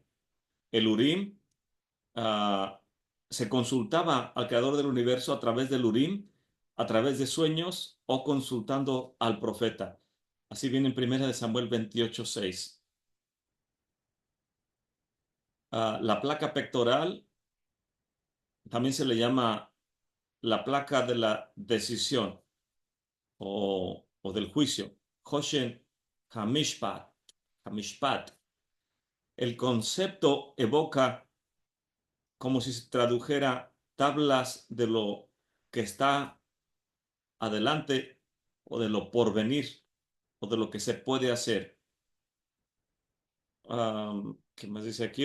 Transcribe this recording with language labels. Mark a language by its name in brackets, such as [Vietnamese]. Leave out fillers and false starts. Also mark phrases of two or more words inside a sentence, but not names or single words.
[Spanish] El Urim ah, se consultaba al creador del universo a través del Urim, a través de sueños o consultando al profeta. Así viene en 1 Samuel 28:6. La placa pectoral también se le llama la placa de la decisión o del juicio. [Hebrew] חושן המשפט. המשפט. [Spanish] El concepto evoca como si se tradujera tablas de lo que está adelante o de lo por venir o de lo que se puede hacer. ¿Qué más dice aquí?